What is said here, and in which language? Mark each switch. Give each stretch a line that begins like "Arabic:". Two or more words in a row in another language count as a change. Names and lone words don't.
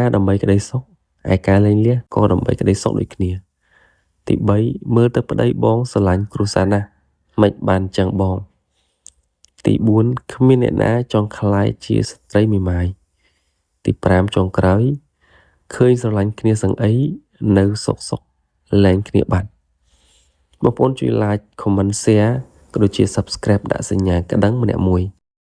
Khmer: ដើម្បីក្តីសុខឯការលែងលះក៏ដើម្បីក្តីសុខដូចគ្នាទី3មើលទៅប្តីបងស្រឡាញ់គ្រួសារណាស់មិនបានចឹងបងទី4គ្មានអ្នកណាចង់ខ្លាយជាស្ត្រីមេម៉ាយទី5ចុងក្រោយឃើញស្រឡាញ់គ្នាសឹងអីនៅសុកលែងគ្នាបាត់បងប្អូនជួយ
English: like comment share
Khmer: ក៏ដូចជា subscribe ដាក់សញ្ញាក្តឹងម្នាក់មួយ